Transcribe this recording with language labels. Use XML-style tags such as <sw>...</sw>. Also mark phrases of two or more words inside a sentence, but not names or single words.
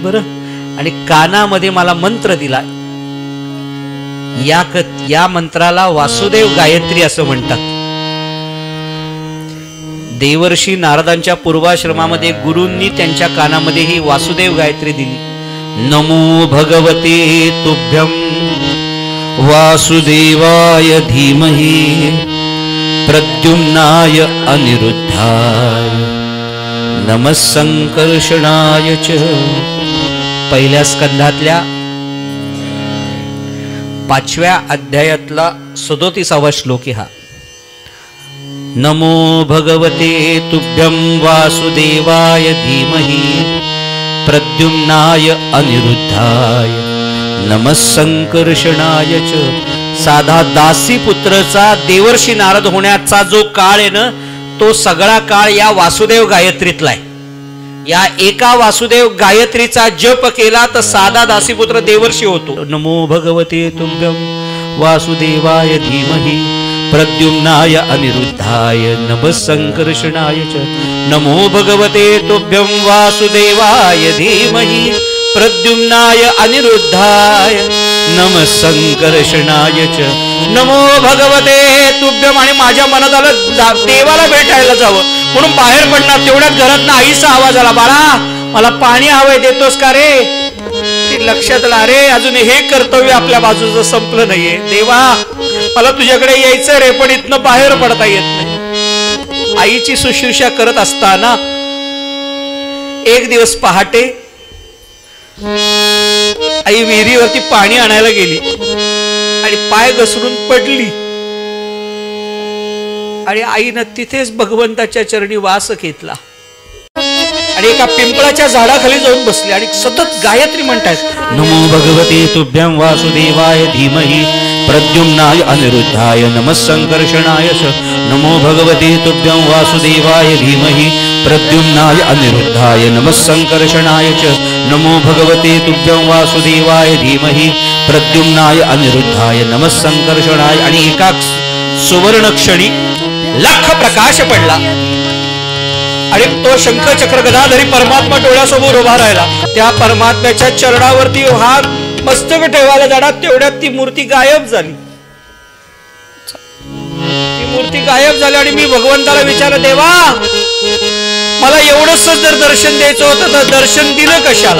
<mr>बरं, आणि कानामध्ये मला मंत्र दिला. या मंत्राला वासुदेव गायत्री असं म्हणतात. देवर्षी नारदांच्या पूर्वाश्रमामध्ये गुरूंनी त्यांच्या कानामध्ये ही वासुदेव गायत्री दिली.</mr> <sa>नमो भगवते तुभ्यं वासुदेवाय धीमहि प्रद्युम्नाय अनिरुद्धाय नमः संकर्षणाय च.</sa> <mr>पहिल्या स्कंधातल्या 5व्या अध्यायातला 37वा श्लोक हा.</mr> <sa>नमो भगवते तुभ्यं वासुदेवाय धीमहि प्रद्युम्नाय अनिरुद्धाय नमः संकर्षणाय च.</sa> <mr>साधा दासी पुत्रचा देवर्षी नारद होण्याचा जो काळ आहे ना, तो सगळा काळ या वासुदेव गायत्रीतला आहे. या एका वासुदेव गायत्रीचा जप केला तर साधा दासीपुत्र देवर्षी होतो.</mr> <sa>नमो भगवते तुभ्यं वासुदेवाय धीमहि प्रद्युम्नाय अनिरुद्धाय नमः संकर्षणाय च. नमो भगवते तुभ्यं वासुदेवाय धीमहि प्रद्युम्नाय अनिरुद्धाय नमः संकर्षणाय च. नमो भगवते तुभ्यं.</sa> <mr>आणि माझ्या मनात आलं देवाला भेटायला जावं म्हणून बाहेर पडणार. तेवढ्यात घरातनं आईचा आवाज आला, बाळा मला पाणी हवंय, देतोस का रे? लक्षात आलं, अरे अजून हे कर्तव्य आपल्या बाजूचं संपलं नाहीये. देवा मला तुझ्याकडे यायचं रे, पण इथनं बाहेर पडता येत नाही. आईची शुश्रूषा करत असताना एक दिवस पहाटे आई विहिरीवरती पाणी आणायला गेली आणि पाय घसरून पडली आणि आईनं तिथेच भगवंताच्या चरणी वास घेतला आणि एका पिंपळाच्या झाडाखाली जाऊन बसले आणि सतत गायत्री म्हणतायत.</mr> <sa>नमो भगवते तुभ्यं वासुदेवाय धीमहि प्रद्युम्नाय अनिरुद्धाय नमः संकर्षणाय च. नमो भगवते तुभ्यं वासुदेवाय धीमहि प्रद्युम्नाय अनिरुद्धाय नमः संकर्षणाय च. नमो भगवते तुभ्यं वासुदेवाय धीमहि प्रद्युम्नाय अनिरुद्धाय नमः संकर्षणाय.</sa> <mr>आणि एका सुवर्ण क्षणी लख प्रकाश पडला आणि तो शंख चक्र गदाधरी परमात्मा डोळ्यासमोर उभा राहिला. त्या परमात्म्याच्या चरणावरती हात मस्तक ठेवायला जाणार तेवढ्यात ती मूर्ती गायब झाली. ती मूर्ती गायब झाली आणि मी भगवंताला विचारलं, देवा मला एवढंच जर दर्शन द्यायचं होतं तर दर्शन दिलं कशाला?</mr>